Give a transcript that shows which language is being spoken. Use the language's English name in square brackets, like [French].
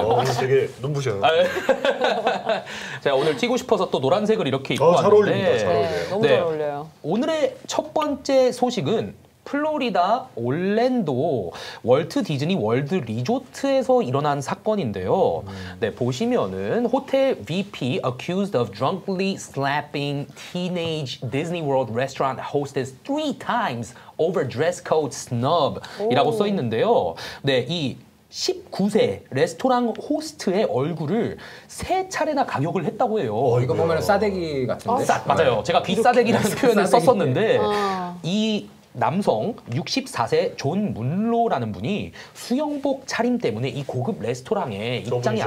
[Korean] 오늘 되게 눈부셔요. 제가 오늘 튀고 싶어서 또 노란색을 이렇게 입고 잘 어울립니다. 잘 어울려요. 네, 너무 네. 잘 어울려요. 오늘의 첫 번째 소식은 플로리다 올랜도 월트 디즈니 월드 리조트에서 일어난 사건인데요. [English] 네, 보시면은 호텔 VP accused of drunkenly slapping teenage Disney World restaurant hostess 3 times over dress code snub이라고 써 있는데요. [Korean] 네, 이 19세 레스토랑 호스트의 얼굴을 3차례나 가격을 했다고 해요. 이거 보면 싸대기 같은데. 맞아요. 제가 귀싸대기라는 표현을 싸대기. 썼었는데 아. 이 남성 64세 존 문로라는 분이 수영복 차림 때문에 이 고급 레스토랑에 입장이 안